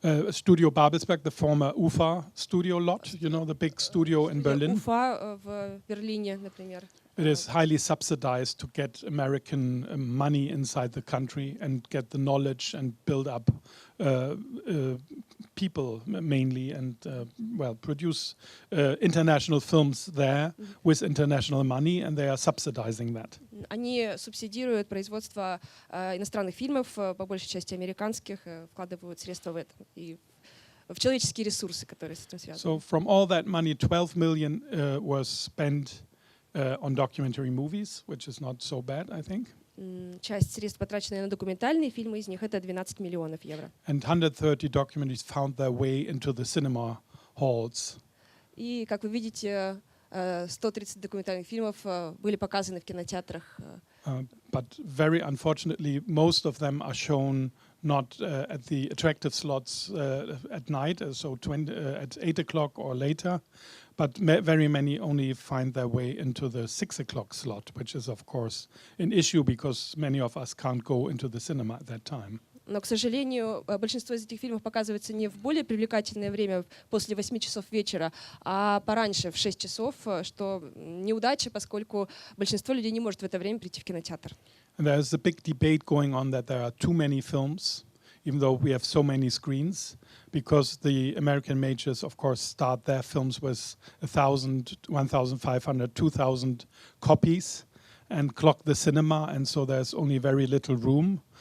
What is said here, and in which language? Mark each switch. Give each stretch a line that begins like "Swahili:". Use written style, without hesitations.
English: Studio Babelsberg, the former UFA studio lot, you know, the big studio in Berlin.
Russian: UFA в Берлине, например.
English: It is highly subsidized to get American money inside the country and get the knowledge and build up people mainly and produce international films there with international money, and they are subsidizing that.
Russian: Они субсидируют производство иностранных фильмов, по большей части американских, вкладывают средства в это и в человеческие ресурсы, которые с этим связаны.
English: So from all that money, 12 million was spent on documentary movies, which is not so bad, I think.
Russian: Часть средств, потраченная на документальные фильмы, из них это 12 миллионов евро.
English: And 130 documentaries found their way into the cinema halls.
Russian: И, как вы видите, 130 документальных фильмов были показаны в кинотеатрах.
English: But very unfortunately, most of them are shown not at the attractive slots at night, so at 8 o'clock or later, but very many only find their way into the 6 o'clock slot, which is of course an issue because many of us can't go into the cinema at that time.
Russian: Но, к сожалению, большинство из этих фильмов показывается не в более привлекательное время после 8 часов вечера, а пораньше, в 6 часов, что неудача, поскольку большинство людей не может в это время прийти в кинотеатр.
English: And there's a big debate going on that there are too many films, even though we have so many screens, because the American majors, of course, start their films with 1,000, 1,500, 2,000 copies and clock the cinema, and so there's only very little room.